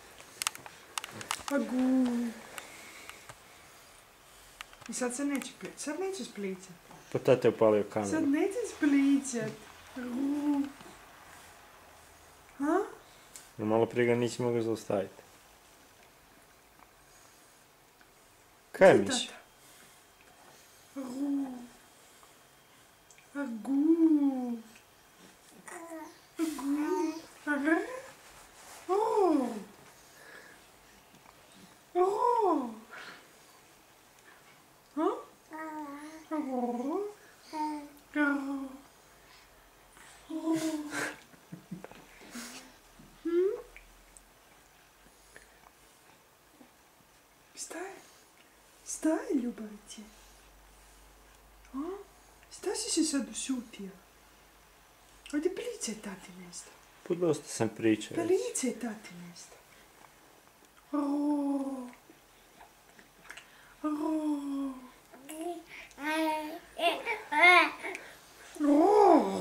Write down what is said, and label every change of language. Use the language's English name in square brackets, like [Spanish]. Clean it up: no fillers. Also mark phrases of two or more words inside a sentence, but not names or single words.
[Croatian] Agu! I sad se neće plicat. Sad neće splicat. Pa tata je upalio kameru. Sad neće splicat. Ha? Malo prije ga nisi mogao zaustaviti. Kaj misliš? Agu! Agu! Agu! Agu! Oh! Oh! Huh? Oh! Oh! Oh! Staj, ljubavice. Šta si se sad ušutio? Ajde plice tati nešto. Pa dosta sam pričao. Plice tati nešto. Oh. Oh. Oh.